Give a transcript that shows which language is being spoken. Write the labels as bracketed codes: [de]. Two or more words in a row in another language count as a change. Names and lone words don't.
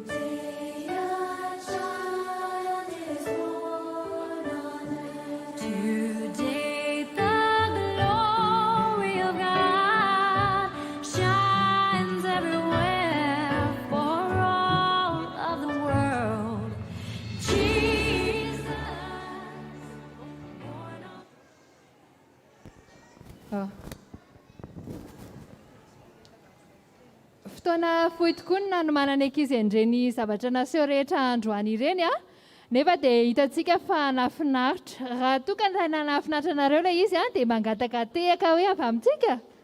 [en] Today a child is born on earth. Today the glory of God shines everywhere for all of the world. Jesus. [mg] Fotoana fohy tokoa ny nanomanana ankizy andreny zavatra naseho rehetra androany ireny a nefa dia hitantsika fa nafinaritra raha toa ka tena nafinaritra anareo ilay izy a dia mangataka tehaka hoe avy amintsika